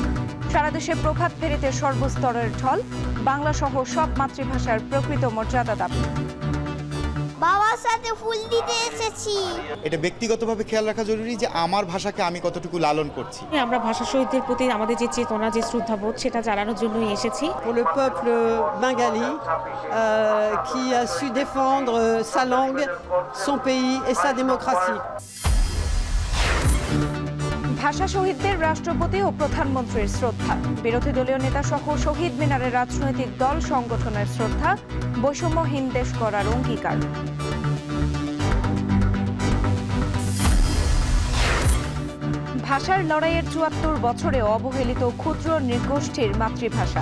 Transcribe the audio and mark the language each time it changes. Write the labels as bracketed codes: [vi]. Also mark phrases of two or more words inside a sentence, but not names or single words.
[bn] সারা দেশে প্রভাত ফেরিতে সর্বস্তরের ঢল। বাংলা সহ সব মাতৃভাষার প্রকৃত মর্যাদা দাবি। বাবার সাথে ফুল দিতে এসেছি। এটা ব্যক্তিগতভাবে খেয়াল রাখা জরুরি যে আমার ভাষাকে আমি কতটুকু লালন করছি। আমরা ভাষা শহীদদের প্রতি আমাদের যে চেতনা, যে শ্রদ্ধাবোধ, সেটা জানানোর জন্যই এসেছি। [fr] Pour le peuple bengali qui a su défendre sa langue, son pays et sa démocratie. [bn] ভাষা শহীদদের রাষ্ট্রপতি ও প্রধানমন্ত্রীর শ্রদ্ধা। বিরোধী দলীয় নেতা সহ শহীদ মিনারে রাজনৈতিক দল সংগঠনের শ্রদ্ধা। বৈষম্যহীন দেশ গড়ার অঙ্গীকার। ভাষার লড়াইয়ের ৭৪ বছরে অবহেলিত ক্ষুদ্র নৃগোষ্ঠীর মাতৃভাষা।